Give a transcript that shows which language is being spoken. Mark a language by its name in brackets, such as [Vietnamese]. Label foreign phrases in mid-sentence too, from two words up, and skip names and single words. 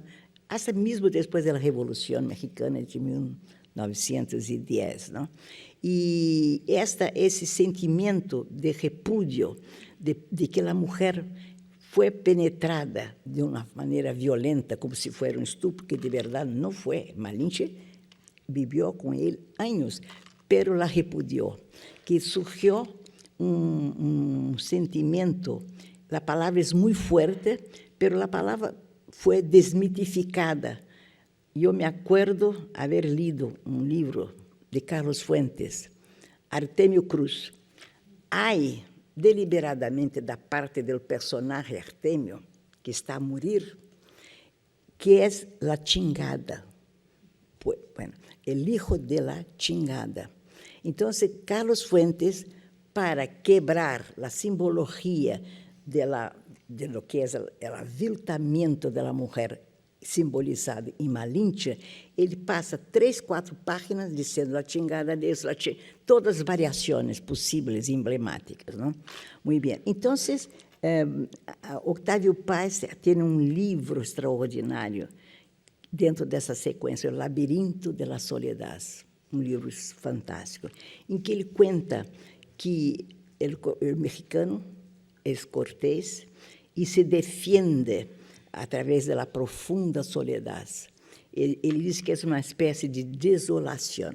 [Portuguese] Até mesmo depois da Revolução Mexicana de 1910, não? E esse sentimento de repúdio, de que a mulher foi penetrada de uma maneira violenta, como se fosse um estupro, que de verdade não foi. Malinche viveu com ele anos, [Spanish] pero la [Portuguese] repudiou, que surgiu sentimento, a palavra é muito forte, pero a palavra foi desmitificada. Eu me acuerdo haver lido um livro de Carlos Fuentes, Artemio Cruz. Há deliberadamente da parte do personagem Artemio, que está a morir, que é a chingada. [Spanish] Bueno, el hijo de la chingada. [Portuguese] Então, Carlos Fuentes, para quebrar a simbologia de lo que é o aviltamento da mulher simbolizado em Malinche, ele passa 3, 4 páginas dizendo a chingada deles, todas as variações possíveis e emblemáticas. Não? Muito bem. Então, Octávio Paz tem um livro extraordinário dentro dessa sequência, O Labirinto de la Soledad, um livro fantástico, em que ele conta que o mexicano é cortés e se defende através da profunda soledade. Ele diz que é uma espécie de desolação.